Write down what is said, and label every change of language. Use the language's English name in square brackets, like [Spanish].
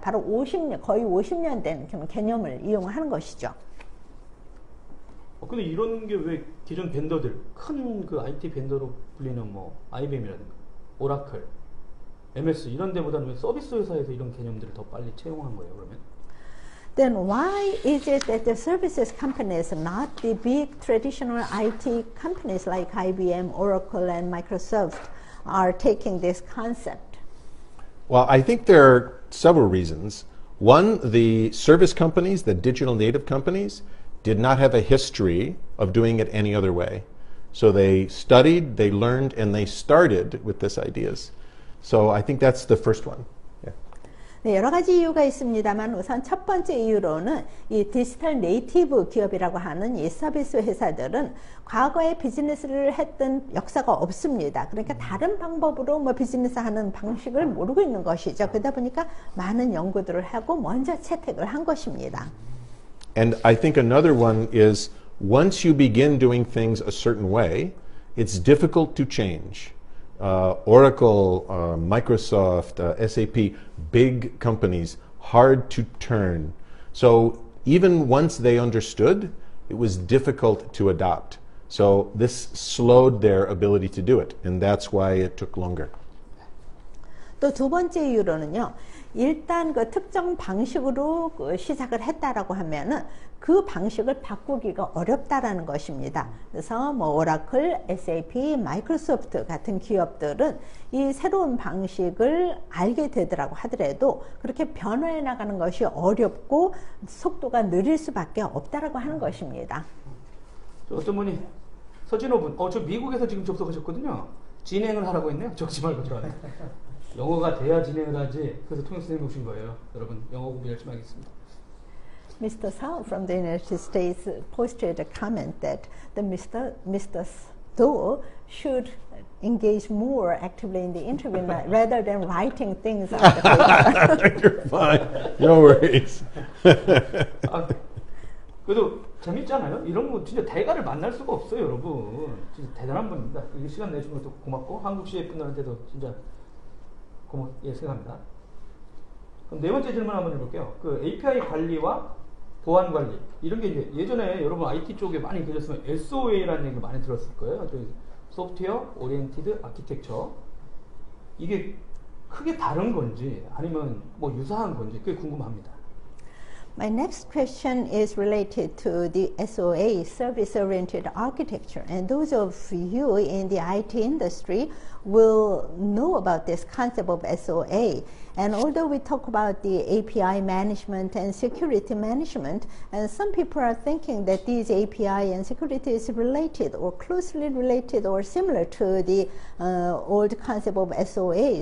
[Korean] 바로 거의 50년 된 개념을 이용하는 것이죠. 근데 이런 게 왜 기존 벤더들, 큰 IT 벤더로 불리는 IBM이라든가, 오라클, MS 이런 데보다는 왜 서비스 회사에서 이런 개념들을 더 빨리 채용한 거예요, 그러면? [English] Then why is it that the services companies, not the big traditional IT companies like IBM, Oracle, and Microsoft, are taking this concept? Well, I think there are several reasons. One, the service companies, the digital native companies, did not have a history of doing it any other way. So they studied, they learned, and they started with these ideas. So I think that's the first one. [Korean] 네, 여러 가지 이유가 있습니다만 우선 첫 번째 이유로는 이 디지털 네이티브 기업이라고 하는 이 서비스 회사들은 과거에 비즈니스를 했던 역사가 없습니다. 그러니까 다른 방법으로 비즈니스 하는 방식을 모르고 있는 것이죠. 그러다 보니까 많은 연구들을 하고 먼저 채택을 한 것입니다. [English] And I think another one is once you begin doing things a certain way, it's difficult to change. Oracle, Microsoft, SAP, big companies, hard to turn. So even once they understood, it was difficult to adopt. So this slowed their ability to do it, and that's why it took longer. [Korean] 또 두 번째 이유로는요. 일단 특정 방식으로 시작을 했다라고 하면은 그 방식을 바꾸기가 어렵다라는 것입니다. 그래서 오라클, SAP, 마이크로소프트 같은 기업들은 이 새로운 방식을 알게 되더라고 하더라도 그렇게 변화해 나가는 것이 어렵고 속도가 느릴 수밖에 없다라고 하는 것입니다. 어떤 분이 서진호 분, 저 미국에서 지금 접속하셨거든요. 진행을 하라고 했네요. 적지 말고 저한테. 영어가 돼야 진행을 하지. 그래서 통역 선생님 오신 거예요. 여러분 영어 공부 열심히 하겠습니다. [English] Mr. Sao from the United States posted a comment that the Mr. Do should engage more actively in the interview rather than writing things on the paper. You're fine. No worries. [Korean] 그래도 재밌잖아요. 이런 거 진짜 대가를 만날 수가 없어요, 여러분. 진짜 대단한 분입니다. 이게 시간 내주는 것도 고맙고 한국 CA 분들한테도 진짜 생각합니다. 그럼 네 번째 질문 한번 해볼게요. API 관리와 보안 관리 이런 게 이제 예전에 여러분 IT 쪽에 많이 계셨으면 SOA라는 얘기 많이 들었을 거예요. 소프트웨어 오리엔티드 아키텍처 이게 크게 다른 건지 아니면 유사한 건지 그게 궁금합니다. [English] My next question is related to the SOA, service-oriented architecture. And those of you in the IT industry will know about this concept of SOA. And although we talk about the API management and security management, and some people are thinking that these API and security is related or closely related or similar to the old concept of SOA.